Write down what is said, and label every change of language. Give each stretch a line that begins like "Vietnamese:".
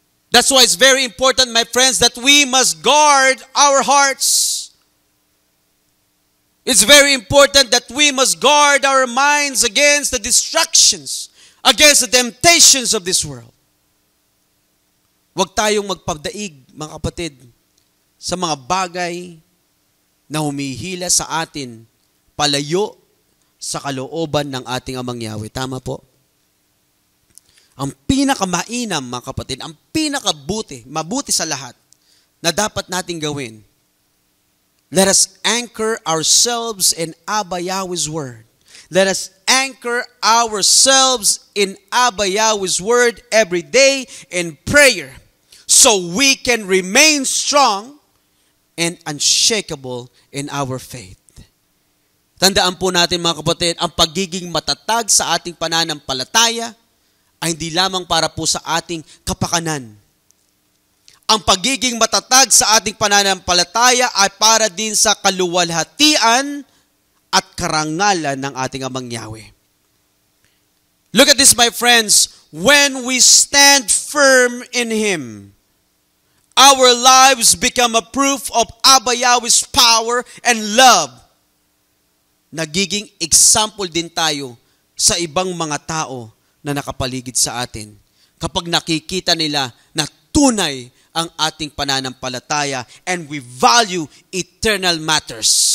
English: That's why it's very important, my friends, that we must guard our hearts. It's very important that we must guard our minds against the distractions, against the temptations of this world.
Filipino: Huwag tayong magpadaig, mga kapatid, sa mga bagay na humihila sa atin palayo sa kalooban ng ating Amang Yahweh. Tama po? Ang pinakamainam, mga kapatid, ang mabuti sa lahat na dapat nating gawin,
English: let us anchor ourselves in Abba Yahweh's word. Let us anchor ourselves in Abba Yahweh's word every day in prayer so we can remain strong and unshakable in our faith.
Filipino: Tandaan po natin mga kapatid, ang pagiging matatag sa ating pananampalataya ay hindi lamang para po sa ating kapakanan. Ang pagiging matatag sa ating pananampalataya ay para din sa kaluwalhatian at karangalan ng ating Amang Yahweh.
English: Look at this, my friends. When we stand firm in Him, our lives become a proof of Abba Yahweh's power and love.
Filipino: Nagiging example din tayo sa ibang mga tao na nakapaligid sa atin. Kapag nakikita nila na tunay ang ating pananampalataya
English: and we value eternal matters.